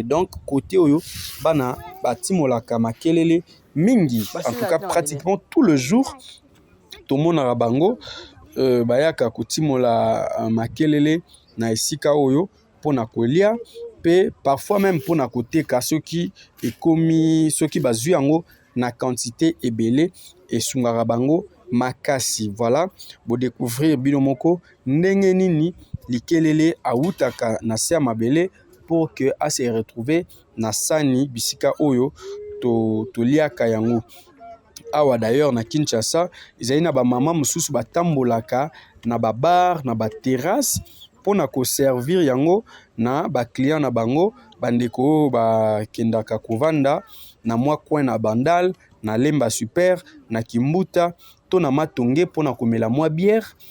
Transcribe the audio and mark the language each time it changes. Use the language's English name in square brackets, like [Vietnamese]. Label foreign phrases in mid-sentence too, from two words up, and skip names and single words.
[Lingala] Donc côté oyo bana batimolaka makelele mingi, [French] en tout cas pratiquement tout le jour [Lingala] tomonaka bango bayaka kotimola makelele na esika oyo pona kolia pe [French] parfois même [Lingala] pona koteka soki ekomi soki bazwi yango na quantité ebele esungaka bango makasi. Voilà, bo découvrir bino moko ndenge nini likelele autaka na se mabele [French] pour que a se retrouver [Lingala] na sani bisika oyo to liaka yango. Awa d'ailleurs na Kinshasa ezali na ba mama mususu batambolaka na ba bar na ba terrasse pona ko servir yango na ba client na bango, bandeko ba kendaka kovanda na mwa coin na Bandal, na Lemba Super, na Kimbuta to na Matonge pona komela mwa bière.